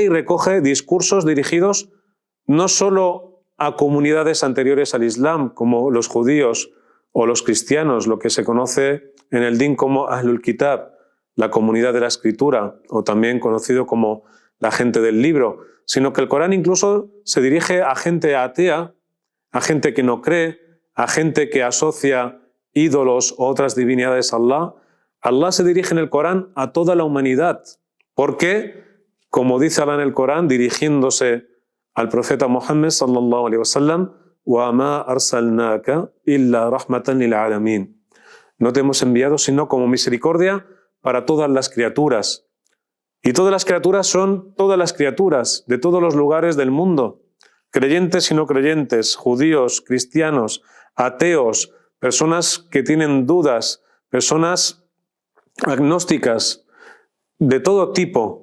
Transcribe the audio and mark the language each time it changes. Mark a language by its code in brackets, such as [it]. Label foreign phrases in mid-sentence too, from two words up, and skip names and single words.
[es] y recoge discursos dirigidos no solo a comunidades anteriores al Islam, como los judíos o los cristianos, lo que se conoce en el Din como [ar] أهل الكتاب, [es] la comunidad de la escritura, o también conocido como la gente del libro, sino que el Corán incluso se dirige a gente atea, a gente que no cree, a gente que asocia ídolos o otras divinidades a Allah. Allah se dirige en el Corán a toda la humanidad, porque, como dice Allah en el Corán, dirigiéndose al profeta Muhammad [ar] صلى الله عليه وسلم, وما أرسلناك إلا رحمة للعالمين. [es] No te hemos enviado sino como misericordia para todas las criaturas. Y todas las criaturas son todas las criaturas de todos los lugares del mundo, creyentes y no creyentes, judíos, cristianos, ateos, personas que tienen dudas, personas agnósticas, de todo tipo.